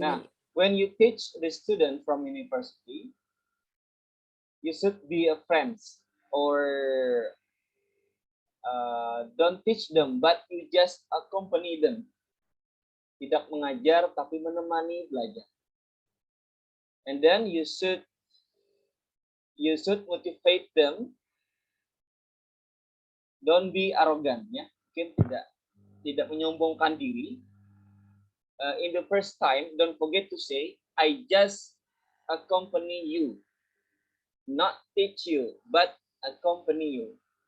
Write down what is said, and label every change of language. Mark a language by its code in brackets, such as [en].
[en] Nah, when you teach the student from university, you should be a friends or don't teach them, but you just accompany them. [id] Tidak mengajar tapi menemani belajar. [en] And then you should motivate them. Don't be arrogant ya. [id] Mungkin tidak menyombongkan diri. [en] In the first time, don't forget to say, I just accompany you. Not teach you, but accompany you.